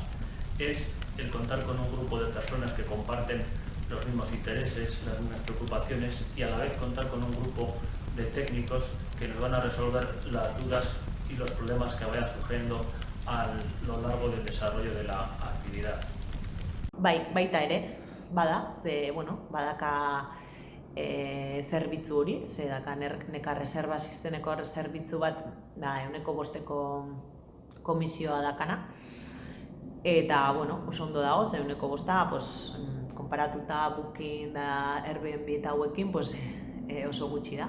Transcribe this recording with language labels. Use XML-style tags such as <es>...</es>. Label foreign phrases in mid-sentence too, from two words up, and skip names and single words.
<es>Es el contar con un grupo de personas que comparten los mismos intereses, las mismas preocupaciones y a la vez contar con un grupo de técnicos que nos van a resolver las dudas y los problemas que vayan surgiendo a lo largo del desarrollo de la actividad.</es> <eu>Baita ere, badaka zerbitzu hori, daka nekar reservas izeneko zerbitzu bat, 100% komisioa dakana. Eta, bueno, oso ondo dago, zeuneko bosta, konparatuta Booking da Airbnb eta hauekin, oso gutxi da.</eu>